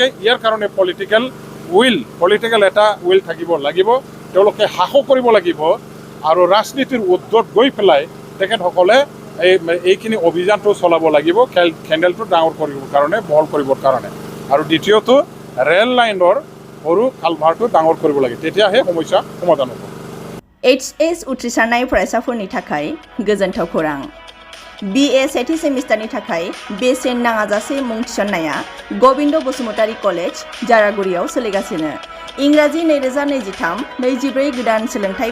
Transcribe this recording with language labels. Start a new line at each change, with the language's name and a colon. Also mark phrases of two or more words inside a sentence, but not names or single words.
Assamese: ইয়াৰ কাৰণে পলিটিকেল এটা উইল থাকিব লাগিব, তেওঁলোকে সাহস কৰিব লাগিব। আৰু ৰাজনীতিৰ উদ্যোগ গৈ পেলাই তেখেতসকলে এইখিনি অভিযানটো চলাব লাগিব কেণ্ডেলটো ডাঙৰ কৰিবৰ কাৰণে বহল কৰিবৰ কাৰণে আৰু দ্বিতীয়টো ৰেল লাইনৰ সৰু কালভাৰটো ডাঙৰ কৰিব লাগে তেতিয়াহে সমস্যা সমাধান হ'ব
Bodo: HS उथ्रिसारनाय फरायसाफोरनि थाखाय गोजोनथाव खौरां BA सेथि सेमिस्टारनि थाखाय बेसेन नाङाजासे मुं थिसननाया गबिन्द बसुमतारी कलेज जारागुरियाव सोलिगासिनो इंराजि 2023-24 गोदान सोलोंथाइ